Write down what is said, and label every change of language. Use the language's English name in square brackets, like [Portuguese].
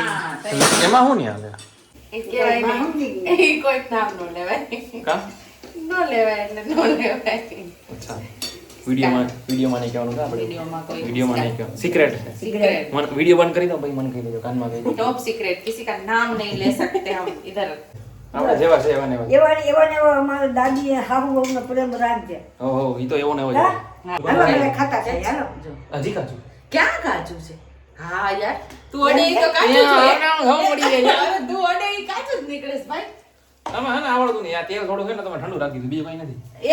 [Gujarati] હા એમાં શું નહીં હાલે? એ કહેવાય નહીં. એ કોઈ નામ નો લેવાય કા નો લેવાય એટલે નો લેવાય અચ્છા વિડીયોમાં નહીં કહેવાનું કા આપણે? વિડીયોમાં કોઈ વિડીયોમાં નહીં કહેવાનું, સિક્રેટ છે। [Hindi] सीक्रेट [Gujarati] મને વિડીયો બંધ કરી દો ભાઈ, મને કહી દેજો, કાનમાં કહી દો। [Hindi] टॉप सीक्रेट किसी का नाम नहीं ले सकते हम इधर [Gujarati] આપણે જેવા છે એવા ને એવા। એવા ને એવા અમારા દાદી હાહુ વહુનો પ્રેમ રાખજે ઓહો ઈ તો એવો ને એવો જ હા હોય। હાલો બધા ખાતા થાય હાલો હજી કાચું? [Hindi] क्या [Gujarati] काजू છે હા યાર તું અડે ઈ તો કાજુ છે અરે તું અડે ઈ કાજુ જ નીકળેસ ભાઈ તમે હે ને આવડતું નહીં, આ તેલ થોડું છે ને તમે ઠંડુ રાખી દીધું, બીજું કઈ નથી।